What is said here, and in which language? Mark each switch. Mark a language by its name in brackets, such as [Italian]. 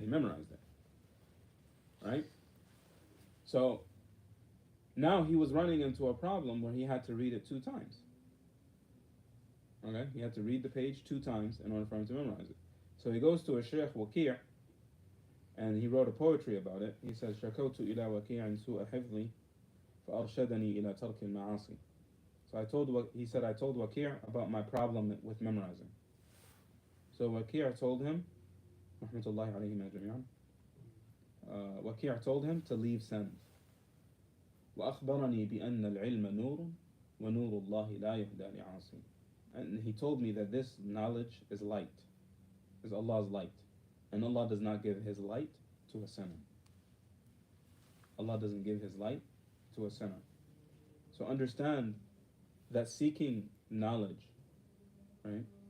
[English] He memorized it, right? So now he was running into a problem where he had to read it 2 times. Okay, he had to read the page 2 times in order for him to memorize it. So he goes to a Sheikh Waqi', and he wrote a poetry about it. He says, [Arabic] "شكوت إلى وكيع سوء حفظي فأرشدني إلى ترك المعاصي." [English] So I told Waqi' about my problem with memorizing. So Waqi' told him, rahmatullahi alayhim ajma'an, Waqi' told him to leave sins. [Arabic] وأخبرني بأن العلم نور ونور الله لا يهدى لعاصي. [English] And he told me that this knowledge is light, is Allah's light. And Allah does not give His light to a sinner. Allah doesn't give His light to a sinner. So understand that seeking knowledge, right?